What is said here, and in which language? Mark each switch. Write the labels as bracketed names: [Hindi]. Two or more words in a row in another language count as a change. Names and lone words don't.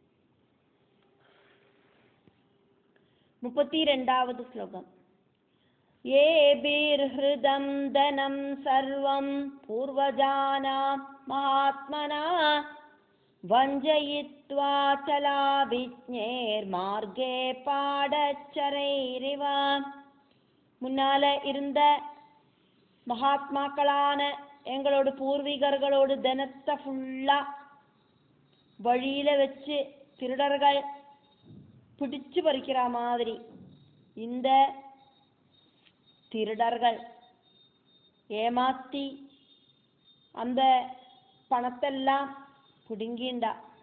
[Tamil] முப்பத்தி 32வது ஸ்லோகம். [Sanskrit] येभिर्हृदं धनं सर्वं पूर्वजानां महात्मना वञ्जयित्वा चलाभिज्ञैर्मार्गे பாடச்சரைரிவ. [Tamil] முன்னால இருந்த மகாத்மாக்களான எங்களோட பூர்வீகர்களோடு தனத்தை ஃபுல்லா வழியில வச்சு திருடர்கள் பிடிச்சு பறிக்கிற மாதிரி இந்த திருடர்கள் ஏமாத்தி அந்த பணத்தெல்லாம் பிடுங்கிண்டா.